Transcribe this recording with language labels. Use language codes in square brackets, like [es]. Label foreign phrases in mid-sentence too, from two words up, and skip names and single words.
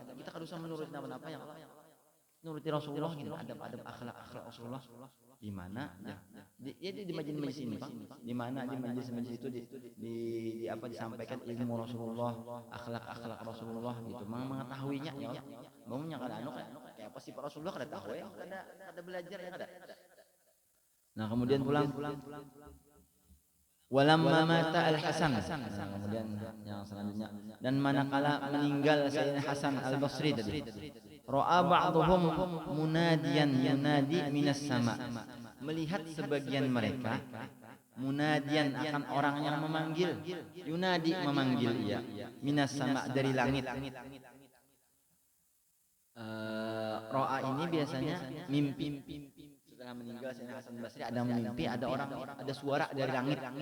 [id] Kita kan usah menurut apa ya Allah. Nuruti Rasulullah gitu, adab akhlak Rasulullah. Di mana di majelis ini Bang, di mana di majelis itu di apa disampaikan ilmu Rasulullah, akhlak Rasulullah gitu, mengetahuinya ya. [bjn] Maunya kada anu kayak apa sih Pak Rasulullah kada tahu ya, kada belajar ya kada. [id] Nah, kemudian pulang [ar] ولما مات الحسن. [id] Kemudian yang selanjutnya dan manakala meninggal Sayyidina Hasan al-Basri tadi. [ar] رأى بعضهم مناديا ينادي من السماء. [id] Melihat sebagian mereka munadian akan orang yang memanggil, yunadi memanggil ia [ar] من السماء [id] dari langit. Ra'a ini biasanya mimpi. Setelah meninggal Sayyidina Hasan al-Basri ada mimpi, ada suara dari langit.